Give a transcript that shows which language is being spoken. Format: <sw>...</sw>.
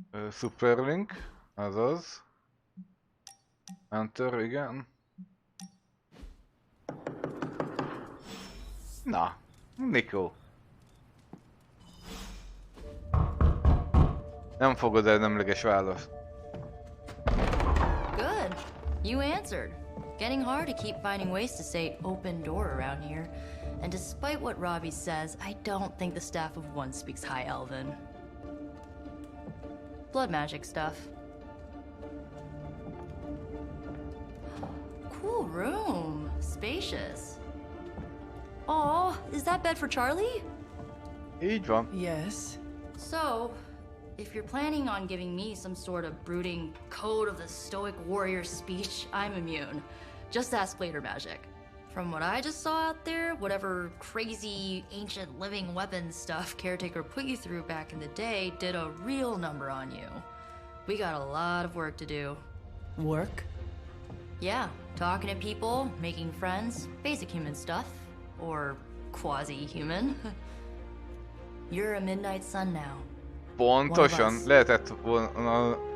<hu>Superlink, azaz. Enter, igen. Na, Nico. Nem fogod el nemleges választ.</hu> <en>Good. You answered. Getting hard to keep finding ways to say open door around here. And despite what Robbie says, I don't think the staff of one speaks High Elven. Blood magic stuff. Cool room. Spacious. Aw, is that bed for Charlie?</en> <hu>Így van.</hu> <en>Yes. So, if you're planning on giving me some sort of brooding code of the stoic warrior speech, I'm immune. Just ask later magic. From what I just saw out there, whatever crazy ancient living weapons stuff Caretaker put you through back in the day did a real number on you. We got a lot of work to do. Work? Yeah, talking to people, making friends, basic human stuff. Or quasi-human. You're a midnight sun now.</en> <hu>Pontosan, lehetett volna</hu>